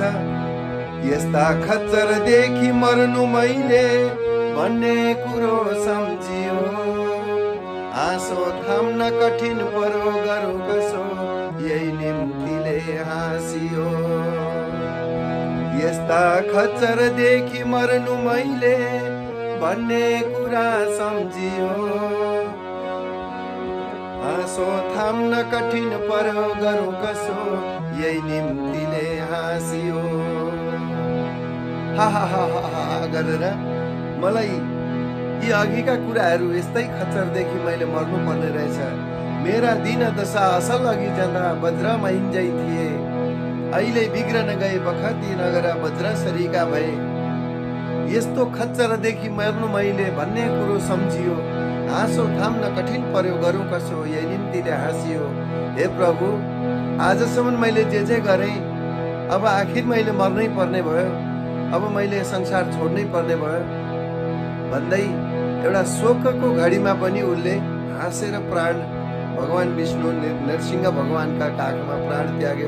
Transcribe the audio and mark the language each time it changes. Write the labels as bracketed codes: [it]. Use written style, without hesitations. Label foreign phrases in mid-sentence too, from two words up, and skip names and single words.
[ne] यस्ता खच्चरदेखि मर्नु मैले भन्ने कुरो सम्झियो, आँसो थाम्न कठिन पर्यो गरौँ कसो, यही निम्तिले हाँसियो। यस्ता खच्चरदेखि मर्नु मैले भन्ने कुरा सम्झियो, आँसो थाम्न कठिन पर्यो गरौँ कसो, यही निम्तिले हाँसियो। हा हा हा हा गरेर मलाई यी अघिका कुराहरू यस्तै खच्चरदेखि मैले मर्नु पर्ने रहेछ। मेरा दिन दशा असल अघि जाँदा वज्र महिन्जै थिए, अहिले बिग्रन गए बखती नगर वज्र सरीका भए। यस्तो खच्चरदेखि मर्नु मैले भन्ने कुरो सम्झियो, हाँसो थाम्न कठिन पर्यो गरौँ कसो, यही निम्तिले हाँसियो। हे प्रभु, आजसम्म मैले जे गरेँ, अब आखिर मैले मर्नै पर्ने भयो, अब मैले संसार छोड्नै पर्ने भयो भन्दै एउटा शोकको घडीमा पनि उसले हाँसेर प्राण भगवान विष्णु नरसिंह भगवानका काखमा प्राण त्याग्यो।